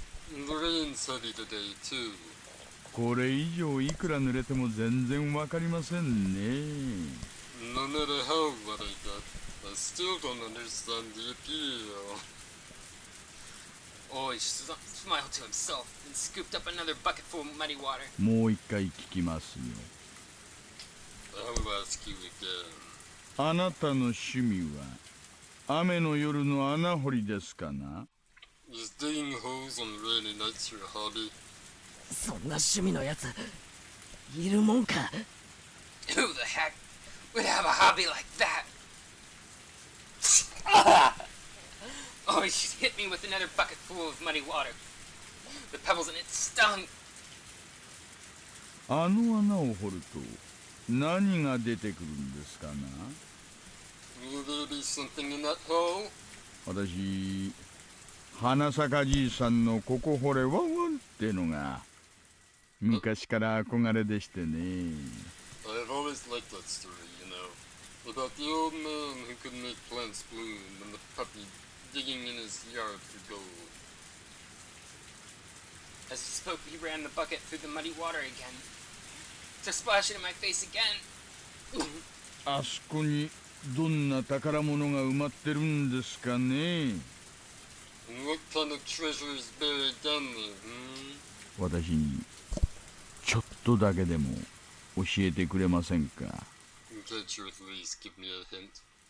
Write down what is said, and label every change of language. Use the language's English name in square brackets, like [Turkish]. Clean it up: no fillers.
[English] The rain's heavy today, too. [Japanese] これ以上いくら濡れても全然わかりませんね。 [English] No matter how wet I get, I still don't understand the appeal. Oishi smiled to himself and scooped up another bucket full of muddy water. [Japanese] もう一回聞きますよ。 [English] I'll ask you again. [Japanese] あなたの趣味は雨の夜の穴掘りですかな。 [English] Is digging holes on rainy nights your hobby? [Japanese] そんな趣味のやついるもんか。 [English] Who the heck would have a hobby like that? Oishi hit me with another bucket full of muddy water. The pebbles in it stung. [Japanese] あの穴を掘ると何が出てくるんですかな。 [English] Will there be something in that hole? [Japanese] 私花坂じいさんのここ掘れワンワンってのが昔から憧れでしてね。 [English] I've always liked that story, you know. About the old man who could make plants bloom and the puppy digging in his yard for gold. As he spoke, he ran the bucket through the muddy water again, to splash it in my face again. [Japanese] あそこにどんな宝物が埋まってるんですかね。 [English] And what kind of treasure is buried down there, [Japanese] 私にちょっとだけでも教えてくれませんか。 [English] Can't you at least give me a hint?